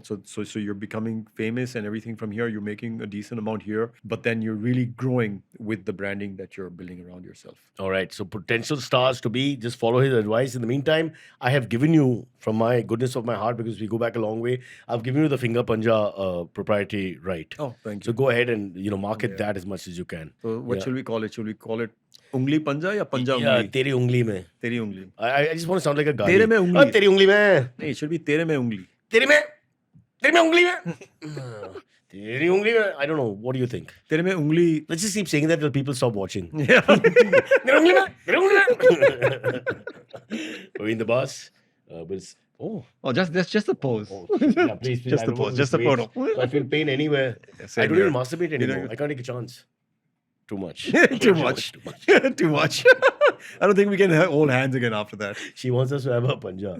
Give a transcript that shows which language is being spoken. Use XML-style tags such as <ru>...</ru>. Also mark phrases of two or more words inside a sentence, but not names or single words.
<en>So you're becoming famous and everything from here. You're making a decent amount here, but then you're really growing with the branding that you're building around yourself. All right. So potential stars to be, just follow his advice. In the meantime, I have given you, from my goodness of my heart, because we go back a long way, I've given you the finger panja proprietary right. Oh, thank So you. go ahead and market that as much as you can. So what shall we call it? Should we call it</en> <hi>ungli panja ya panja ungli?</hi> <en>Yeah,</en> <hi>teri ungli mein. Teri ungli.</hi> <en>I just want to sound like a guy.</en> <hi>Tere mein ungli. Teri ungli mein.</hi> <en>No, it should be</en> <hi>tere mein ungli. Tere mein ungli mein. Teri ungli mein.</hi> <en>I don't know. What do you think?</en> <hi>Tere mein ungli.</hi> <en>Let's just keep saying that till people stop watching. Yeah.</en> <hi>Tere ungli mein. Tere ungli mein. Parvin Dabbas.</hi> <en>Just a pose. Yeah, please. Just the pose. Just the photo. So I feel pain anywhere. I don't even masturbate anymore. I can't take a chance. Too much. Too much. Too much. I don't think we can hold hands again after that. She wants us to have a panja.</en>